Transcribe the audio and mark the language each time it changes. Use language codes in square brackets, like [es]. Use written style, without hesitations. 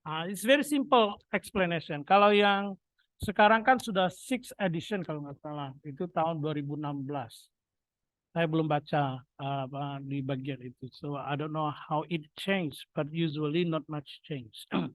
[en] It's very simple explanation. [id] Kalau yang sekarang kan sudah sixth edition kalau nggak salah, itu tahun 2016. Saya belum baca di bagian itu, [en] so I don't know how it changed, but usually not much change.